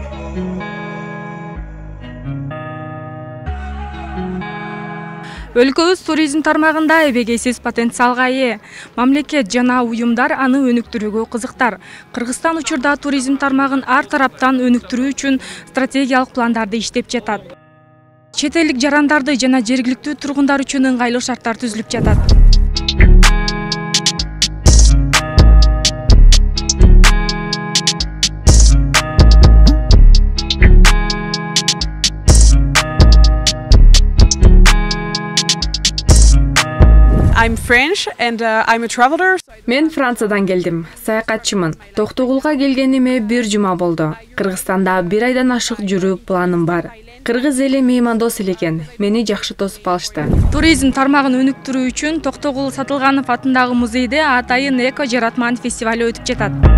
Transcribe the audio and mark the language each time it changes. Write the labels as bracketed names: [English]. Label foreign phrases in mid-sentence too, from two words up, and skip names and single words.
[Kyrgyz] Өлкөбүз туризм тармагында эбегейсиз потенциалга ээ. Мамлекет жана уюмдар аны өнүктүрүүгө кызыктар. Кыргызстан учурда туризм тармагын ар тараптан өнүктүрүү үчүн стратегиялык пландарды иштеп жатат. Чет элдик жарандарды жана жергиликтүү тургундар үчүн ыңгайлуу шарттар түзүлүп жатат. [English] I'm French and I'm a traveler. [Kyrgyz] Мен Франциядан келдим. Саякатчымын. Токтогулга келгениме 1 жума болду. Кыргызстанда 1 айдан ашык жүрүү планым бар. Кыргыз эли меймандос экен. Мени жакшы тосуп алышты. Туризм тармагын өнүктүрүү үчүн Токтогул Сатылганов атындагы музейде атайын эко жаратман фестивали өтүп жатат.